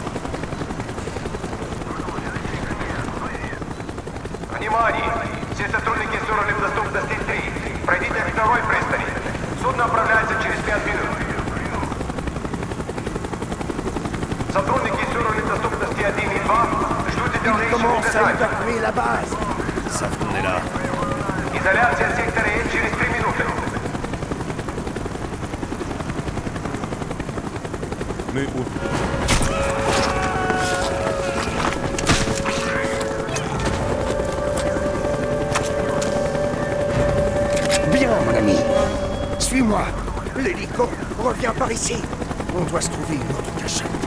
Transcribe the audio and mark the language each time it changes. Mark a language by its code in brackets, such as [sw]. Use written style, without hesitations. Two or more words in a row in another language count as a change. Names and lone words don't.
[ru] Внимание! Все сотрудники с уровнем доступности 3. Пройдите к второй пристани. Судно отправляется через 5 минут. Сотрудники с уровнем доступности 1 и 2 ждут [fr] Il [ru] дальнейших [fr] commence à [ru] указаний. [fr] évacuer la base. Ils savent qu'on est là. [ru] Изоляция сектора N через 3 минуты. Мы у... [fr] Bien, mon ami. Suis-moi. L'hélico revient par ici. On doit se trouver une autre cachette.